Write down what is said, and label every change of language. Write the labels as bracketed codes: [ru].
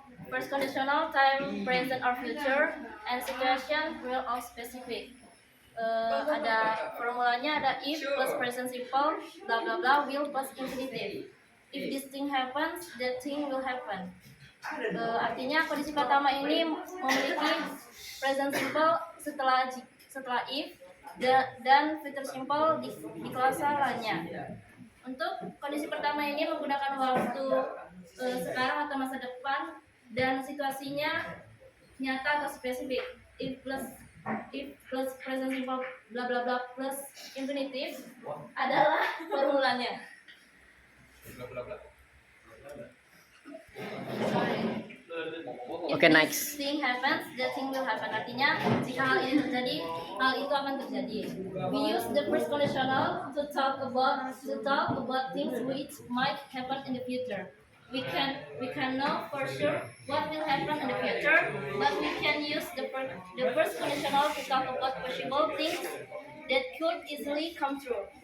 [en] First conditional time present or future and situation real or specific. [id] Ada formulanya ada if plus present simple bla bla bla will plus infinitive. [en] If this thing happens, that thing will happen. [id] Artinya kondisi pertama ini memiliki present simple setelah if dan future simple di kelas lainnya. Untuk kondisi pertama ini menggunakan waktu sekarang atau masa depan dan situasinya nyata atau spesifik. If plus present simple bla bla bla plus infinitive adalah formulanya. [en] Okay, next. If thing happens, that thing will happen. [id] Artinya, jika hal ini terjadi, hal itu akan terjadi. [en] We use the first conditional to talk about things which might happen in the future. We can know for sure what will happen in the future, but we can use the first conditional to talk about possible things that could easily come true.